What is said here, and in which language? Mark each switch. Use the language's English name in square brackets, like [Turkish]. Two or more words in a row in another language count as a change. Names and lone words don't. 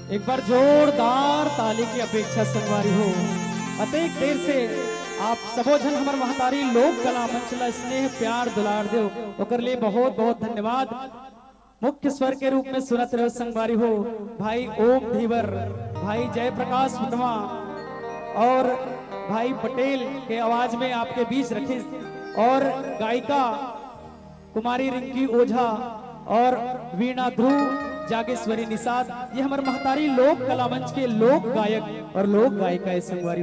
[Chhattisgarhi] बार जोरदार ताली की अपेक्षा संगवारी हो। अतेक देर से आप सबो जन हमार महतारी लोक कला मंच ला स्नेह प्यार दुलार दो, ओकर लिए बहुत बहुत धन्यवाद। मुख्य स्वर के रूप में सुनत रहो संगवारी हो भाई ओम धीवर, भाई जयप्रकाश वर्मा और भाई पटेल के आवाज में आपके बीच रखे, और गायिका कुमारी रिंकी ओझा और वीणा ध्रुव जागेश्वरी निषाद, ये हमारे महतारी लोक कला मंच के लोक गायक और लोक गायिका संगवारी हो।